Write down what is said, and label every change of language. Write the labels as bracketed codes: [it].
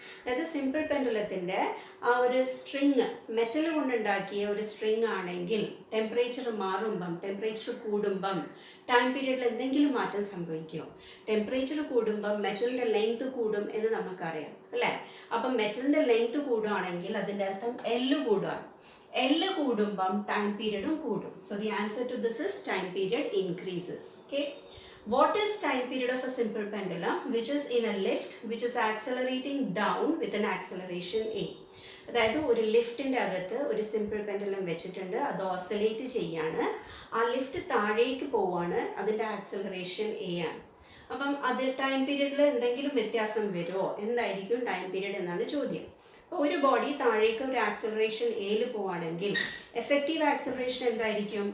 [ml] അതായത് സിമ്പിൾ പെൻഡുലത്തിൻ്റെ ആ ഒരു സ്ട്രിങ് മെറ്റൽ കൊണ്ടുണ്ടാക്കിയ ഒരു സ്ട്രിങ് ആണെങ്കിൽ ടെമ്പറേച്ചർ മാറുമ്പം, ടെമ്പറേച്ചർ കൂടുമ്പം ടൈം പീരീഡിൽ എന്തെങ്കിലും മാറ്റം സംഭവിക്കുമോ? ടെമ്പറേച്ചർ കൂടുമ്പം മെറ്റലിൻ്റെ ലെങ്ത് കൂടും എന്ന് നമുക്കറിയാം അല്ലേ? അപ്പം മെറ്റലിൻ്റെ ലെങ്ത് കൂടുകയാണെങ്കിൽ അതിൻ്റെ അർത്ഥം എല്ല് കൂടുകയാണ്. എല്ല് കൂടുമ്പം ടൈം പീരീഡും കൂടും. [en] So the answer to this is time period increases. Okay, what is time period of a simple pendulum which is in a lift which is accelerating down with an acceleration a? [ml] അതായത് ഒരു ലിഫ്റ്റിൻ്റെ അകത്ത് ഒരു simple pendulum വെച്ചിട്ടുണ്ട്, അത് oscillate ചെയ്യാണ്. ആ lift താഴേക്ക് പോവാണ്, അതിൻ്റെ ആക്സലറേഷൻ എ ആണ്. അപ്പം അത് ടൈം പീരീഡിൽ എന്തെങ്കിലും വ്യത്യാസം വരുമോ? എന്തായിരിക്കും ടൈം പീരീഡ് എന്നാണ് ചോദ്യം. അപ്പോൾ ഒരു ബോഡി താഴേക്ക് ഒരു ആക്സലറേഷൻ എയിൽ പോവുകയാണെങ്കിൽ എഫക്റ്റീവ് ആക്സലറേഷൻ എന്തായിരിക്കും?